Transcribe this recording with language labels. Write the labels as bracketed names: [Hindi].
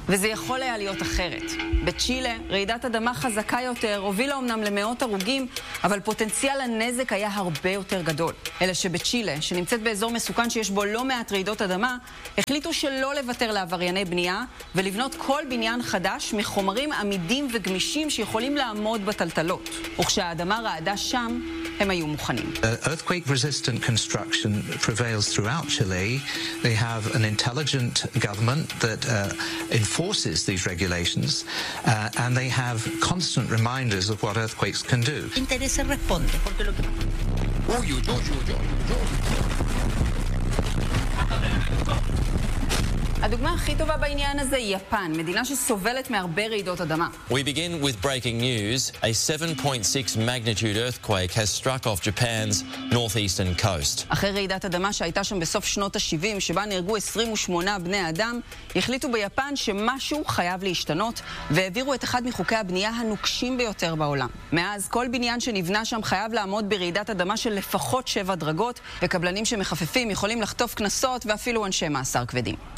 [Hebrew] וזה יכול היה להיות אחרת. בצ'ילה, רעידת אדמה חזקה יותר הובילה אומנם למאות הרוגים, אבל פוטנציאל הנזק היה הרבה יותר גדול. אלא שבצ'ילה, שנמצאת באזור מסוכן שיש בו לא מעט רעידות אדמה, החליטו שלא לוותר לעברייני בנייה ולבנות כל בניין חדש מחומרים עמידים וגמישים שיכולים לעמוד בטלטלות. וכשהאדמה רעדה שם, הם היו מוכנים. [English] Earthquake resistant construction prevails throughout Chile. They have an intelligent government that enforces these regulations and they have constant reminders of what earthquakes can do. [Spanish] Interesa responde porque lo que uy uy uy uy uy [Hebrew] הדוגמה הכי טובה בעניין הזה היא יפן, מדינה שסובלת מהרבה רעידות אדמה. [English] We begin with breaking news. A 7.6 magnitude earthquake has struck off Japan's northeastern coast. [Hebrew] אחרי רעידת אדמה שהייתה שם בסוף שנות ה-70, שבה נהרגו 28 בני אדם, החליטו ביפן שמשהו חייב להשתנות, והעבירו את אחד מחוקי הבנייה הנוקשים ביותר בעולם. מאז, כל בניין שנבנה שם חייב לעמוד ברעידת אדמה של לפחות 7 דרגות, וקבלנים שמחפפים יכולים לחטוף כנסות ואפילו אנשי מאסר כבדים.